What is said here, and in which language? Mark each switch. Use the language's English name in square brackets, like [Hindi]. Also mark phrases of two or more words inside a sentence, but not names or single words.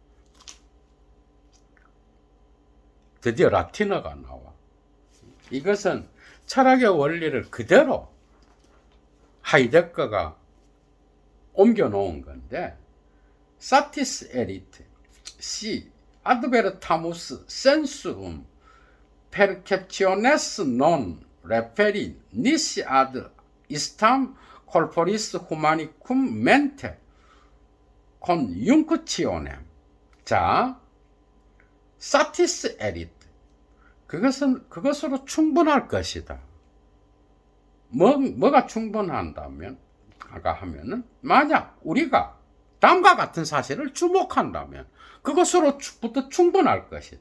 [Korean] 드디어 라틴어가 나와. 이것은 철학의 원리를 그대로 하이데거가 옮겨 놓은 건데, [Latin] satis erit si advertamus sensum perceptiones non referi nisi ad istam corporis humanicum mente conjunctionem. [Korean] 자, [Latin] satis erit, [Korean] 그것으로 충분할 것이다. 뭐가 충분한다면, 하면은, 만약 우리가 다음과 같은 사실을 주목한다면 그것으로부터 충분할 것이다.